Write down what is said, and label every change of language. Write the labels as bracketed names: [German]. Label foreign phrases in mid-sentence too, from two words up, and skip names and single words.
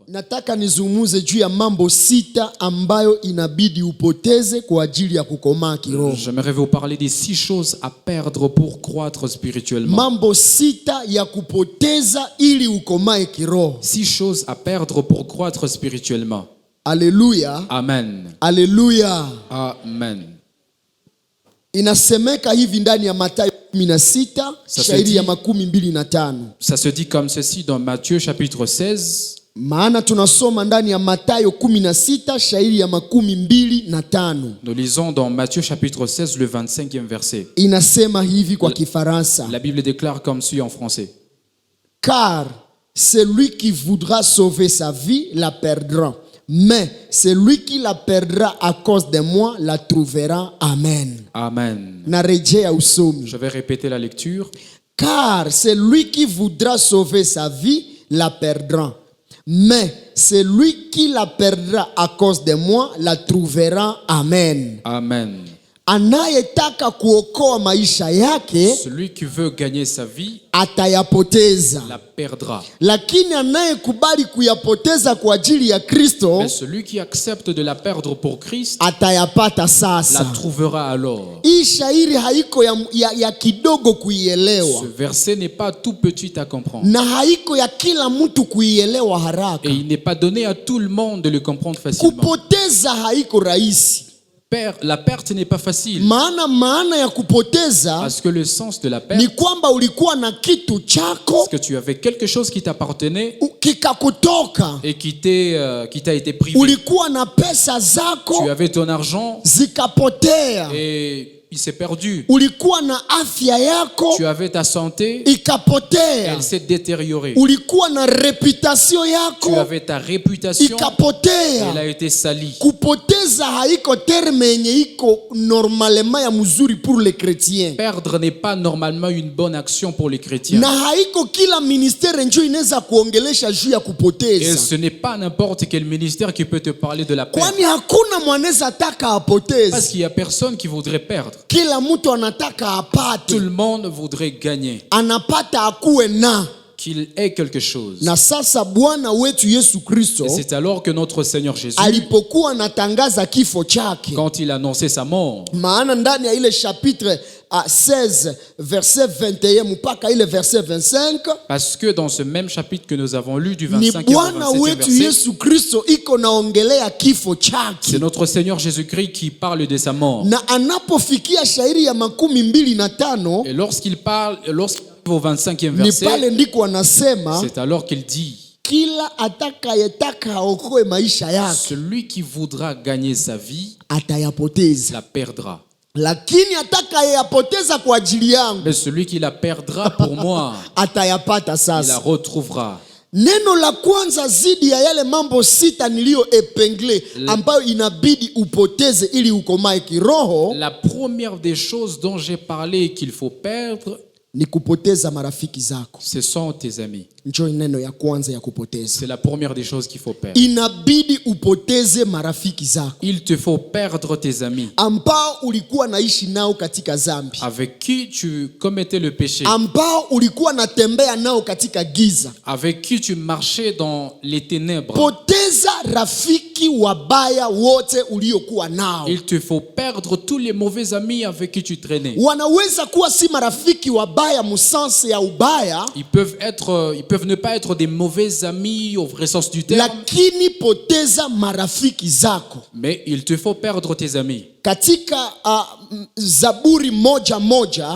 [Swahili] Nataka nizungumze juu ya mambo sita ambayo inabidi upoteze kwa ajili ya kukomaa kiroho. [French] J'aimerais vous parler des 6 choses à perdre pour croître spirituellement. [Swahili] Mambo sita ya kupoteza ili ukomae kiroho. [French] 6 choses à perdre pour croître spirituellement. Alléluia. Amen. Alléluia. Amen. [Swahili] Inasemeka hivi ndani ya Mathayo 16 shairi ya 25. [French] Ça se dit comme ceci dans Matthieu chapitre 16. [Swahili] Maana tunasoma ndani ya Mathayo 16 shairi ya 25. [French] Nous lisons dans Matthieu chapitre 16 le 25e verset. [Swahili] Inasema hivi kwa Kifaransa. [French] La Bible déclare comme suit en français. Car celui qui voudra sauver sa vie la perdra. Mais celui qui la perdra à cause de moi la trouvera. Amen. Amen. [Swahili] Narejea usomi. [French] Je vais répéter la lecture. Car celui qui voudra sauver sa vie la perdra. Mais celui qui la perdra à cause de moi la trouvera. Amen. Amen. [Swahili] Anayetaka kuokoa maisha yake, [French] celui qui veut gagner sa vie [Swahili] atayapoteza, [French] la perdra. [Swahili] Lakini anayekubali kuyapoteza kwa ajili ya Kristo, [French] mais celui qui accepte de la perdre pour Christ [Swahili] atayapata sasa. [French] la trouvera alors. [Swahili] Hii shairi haiko ya kidogo kuielewa. [French] Ce verset n'est pas tout petit à comprendre. [Swahili] Na haiko ya kila mtu kuielewa haraka. [French] Et il n'est pas donné à tout le monde de le comprendre facilement. [Swahili] Kupoteza haiko rahisi. [French] La perte n'est pas facile. [Swahili] Maana ya kupoteza, [French] parce que le sens de la perte, [Swahili] ni kwamba ulikuwa na kitu chako, [French] parce que tu avais quelque chose qui t'appartenait [Swahili] kikakutoka, [French] et qui t'a été privé. [Swahili] Ulikuwa na pesa zako, [French] tu avais ton argent, [Swahili] zikapotea, [French] et il s'est perdu. [Swahili] Ulikuwa na afya yako, [French] tu avais ta santé, [Swahili] ikapotea. [French] Elle s'est détériorée. [Swahili] Ulikuwa na reputation yako, [French] tu avais ta réputation, [Swahili] ikapotea. [French] Elle a été salie. [Swahili] Kupoteza haiko terme yenye iko normalement ya mzuri [French] pour les chrétiens. Perdre n'est pas normalement une bonne action pour les chrétiens. [Swahili] Na haiko kila ministère njo inaweza kuongelesha juu ya kupoteza. [French] Et ce n'est pas n'importe quel ministère qui peut te parler de la perte. [Swahili] Kwani hakuna mwanaweza taka apoteze. [French] Parce qu'il y a personne qui voudrait perdre. [Swahili] Kila mtu anataka apate. [French] Tout le monde voudrait gagner. [Swahili] Anapata akuwe na. [French] Qu'il ait quelque chose. [Swahili] Na sasa Bwana wetu Yesu Kristo, [French] et c'est alors que notre Seigneur Jésus, [Swahili] alipokuwa anatangaza kifo chake, [French] quand il annonçait sa mort, [Swahili] maana ndani ya ile chapitre 16 verset 21 mpaka ile verset 25, [French] parce que dans ce même chapitre que nous avons lu du 25e [Swahili] ni Bwana wetu Yesu Kristo iko naongelea kifo chake. [French] C'est notre Seigneur Jésus-Christ qui parle de sa mort. [Swahili] Na anapofikia shairi ya 25, [French] et lorsqu'il parle, au 25e verset, c'est alors qu'il dit, [Swahili] kila atakayetaka aokoe maisha yake, [French] celui qui voudra gagner sa vie [Swahili] atayapoteza, [French] la perdra. [Swahili] Lakini atakayeyapoteza kwa ajili yangu, [French] mais celui qui la perdra pour moi, [Swahili] atayapata sasa. [French] Il la retrouvera. [Swahili] Neno la kwanza zidi ya yale mambo sita niliyo epengle ambayo inabidi upoteze ili ukomae kiroho, [French] la première des choses dont j'ai parlé qu'il faut perdre, [Swahili] ni kupoteza marafiki zako. [French] Ce sont tes amis. [Swahili] Njoo neno ya kwanza ya kupoteza. [French] C'est la première des choses qu'il faut perdre. [Swahili] Inabidi upoteze marafiki zako. [French] Il te faut perdre tes amis. [Swahili] Ambao ulikuwa naishi nao katika dhambi. [French] Avec qui tu commettais le péché. [Swahili] Ambao ulikuwa natembea nao katika giza. [French] Avec qui tu marchais dans les ténèbres. [Swahili] Poteza rafiki wabaya wote uliokuwa nao. [French] Il te faut perdre tous les mauvais amis avec qui tu traînais. [Swahili] Wanaweza kuwa si marafiki wabaya musanse ya ubaya. [French] Ils peuvent ne pas être des mauvais amis au vrai sens du terme. [Swahili] Lakini poteza marafiki zako. [French] Mais il te faut perdre tes amis. [Swahili] Katika Zaburi moja